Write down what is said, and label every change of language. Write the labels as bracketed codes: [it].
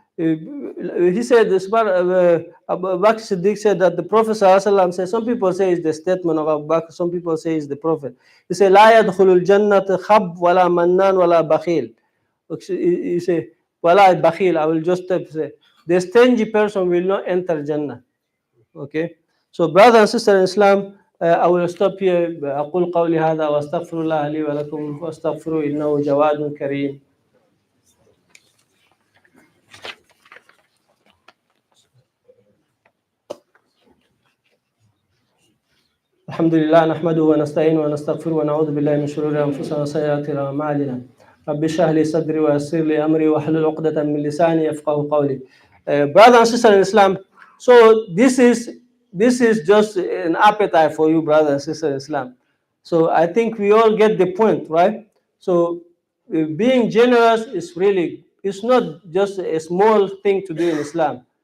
[en] He said Abu Bakr Siddiq said that the Prophet ﷺ said, some people say it's the statement of Abu Bakr, some people say it's the Prophet. He said, [ar] لا يدخل الجنة خب ولا منان ولا بخيل. [en] He said, [ar] ولا بخيل. [en] I will just say, the stingy person will not enter Jannah. Okay, so brothers and sisters in Islam, I will stop here. [ar] أقول قولي هذا وأستغفر الله لي ولكم واستغفروا إنه جواد كريم. الحمد لله نحمده ونستعينه ونستغفره ونعوذ بالله من شرور أنفسنا وسيئات أعمالنا. رب اشرح لي صدري ويسر لي أمري واحلل عقدة من لساني يفقهوا قولي. [en] Brothers and sisters in Islam, so this is just an appetite for you, brothers and sisters in Islam. So I think we all get the point, right? So being generous it's not just a small thing to do in Islam.